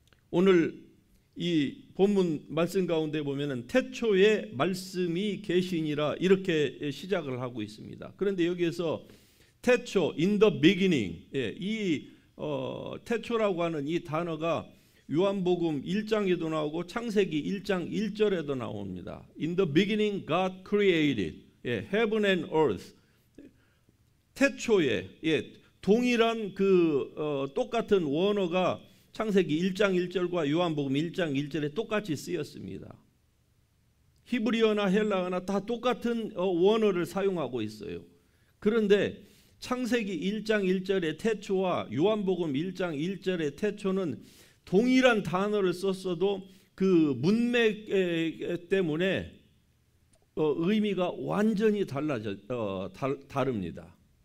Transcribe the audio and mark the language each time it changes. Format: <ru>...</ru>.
<ko>오늘 이 본문 말씀 가운데 보면은 태초에 말씀이 계시니라 이렇게 시작을 하고 있습니다. 그런데 여기에서 태초,</ko> <en>in the beginning,</en> <ko>이 태초라고 하는 이 단어가 요한복음 1장에도 나오고 창세기 1장 1절에도 나옵니다.</ko> <en>In the beginning God created heaven and earth.</en> <ko>태초에 동일한 똑같은 원어가 창세기 1장 1절과 요한복음 1장 1절에 똑같이 쓰였습니다. 히브리어나 헬라어나 다 똑같은 원어를 사용하고 있어요. 그런데 창세기 1장 1절의 태초와 요한복음 1장 1절의 태초는 동일한 단어를 썼어도 그 문맥 때문에 의미가 완전히 다릅니다.</ko>